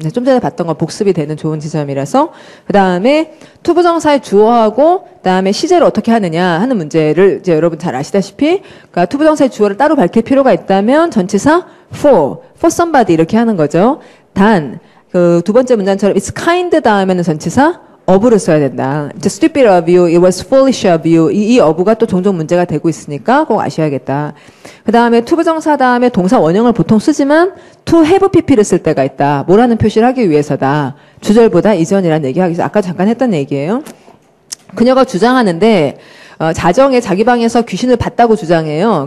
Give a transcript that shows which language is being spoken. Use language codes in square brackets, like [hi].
[ko] 좀 전에 봤던 거 복습이 되는 좋은 지점이라서 그 다음에 투부정사의 주어하고 그 다음에 시제를 어떻게 하느냐 하는 문제를 이제 여러분 잘 아시다시피 그러니까 투부정사의 주어를 따로 밝힐 필요가 있다면 전치사 for somebody 이렇게 하는 거죠. 단 그 두 번째 문장처럼 it's kind 다음에는 전치사 of를 써야 된다. [en] It's stupid of you, it was foolish of you. [ko] 이 of가 또 종종 문제가 되고 있으니까 꼭 아셔야겠다. 그 다음에 투부정사 다음에 동사 원형을 보통 쓰지만 to have pp를 쓸 때가 있다. 뭐라는 표시를 하기 위해서다. 주절보다 이전이라는 얘기하기 위해서 아까 잠깐 했던 얘기예요. 그녀가 주장하는데 자정에 자기 방에서 귀신을 봤다고 주장해요.